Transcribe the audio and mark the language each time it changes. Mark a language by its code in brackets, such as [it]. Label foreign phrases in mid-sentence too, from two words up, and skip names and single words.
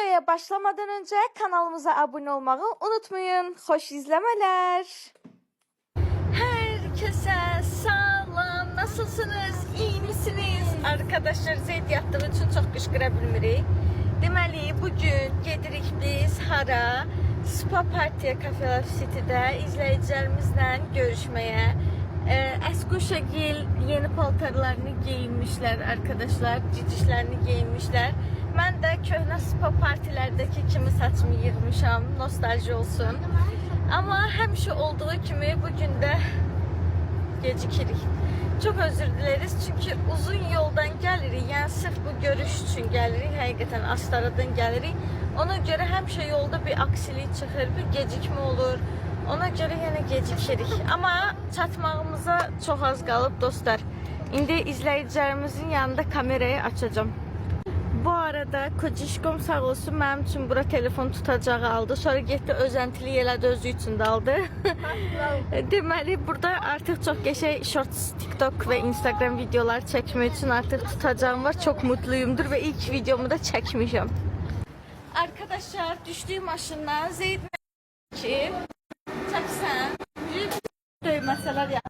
[tr] Videoya başlamadan önce kanalımıza abone olmayı unutmayın. Hoş izlemeler. Herkese salam. Nasılsınız? İyi misiniz? [az] Arkadaşlar Zeyd yatdığı için çok qışqıra bilmirik. Deməli bugün gedirik biz hara? Spa Partiya Cafe City'də izləyicilərimizlə görüşməyə. Əskuşagil yeni paltarlarını giyinmişlər arkadaşlar. Cicişlərini giyinmişlər. Mən də köhnə spa partilərdəki kimi saçımı yığmışam. Nostalji olsun. Amma həmişə olduğu kimi bugün də gecikirik. [tr] Çok özür dileriz çünkü uzun yoldan gelirik. Yani sırf bu görüş için gelirik. Həqiqətən Astaradan gelirik. [az] Ona göre həmişə yolda bir aksilik çıxır, bir gecikmə olur. [tr] Ona göre yine gecikirik. [az] Ama çatmağımıza çok az qalıb dostlar. İndi izləyicilərimizin yanında kamerayı açacağım. Bu arada Kocişkom sağ olsun mənim üçün bura telefon tutacağı aldı. Sonra getdi özəntili elədi, özü üçün də aldı. Deməli burada artıq çox qəşəng shorts, TikTok ve Instagram videolar çəkmək üçün artıq tutacağım var. [tr] Çok mutluyumdur ve ilk videomu [az] da çəkmişəm. Arkadaşlar düşdüyüm maşından Zeyd ki çəksən döyməsələr ya.